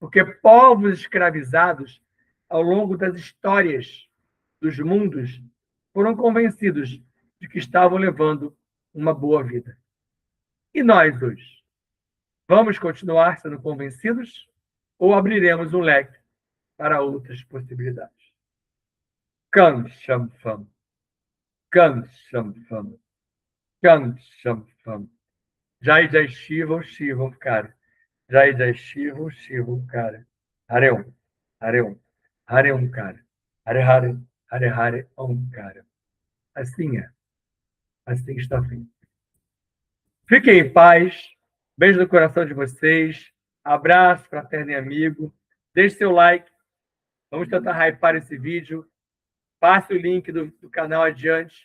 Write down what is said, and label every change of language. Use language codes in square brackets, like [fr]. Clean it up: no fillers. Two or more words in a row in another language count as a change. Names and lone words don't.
[pt] Porque povos escravizados ao longo das histórias dos mundos foram convencidos de que estavam levando uma boa vida. E nós hoje? Vamos continuar sendo convencidos ou abriremos um leque para outras possibilidades? [sa] कं शं फं। कं शं फं. कं शं फं. जय जय शिव, शिव, cara. जय जय शिव, शिव, cara. हरे ओम्, हरे ओम्, हरे ओम्, cara. हरे हरे, हरे हरे, ओम्, cara. [pt] Assim é. Assim está feito. Fiquem em paz. Beijo no coração de vocês. Abraço, fraterno e amigo. Deixe seu like. Vamos tentar hypar esse vídeo. Passe o link do canal adiante.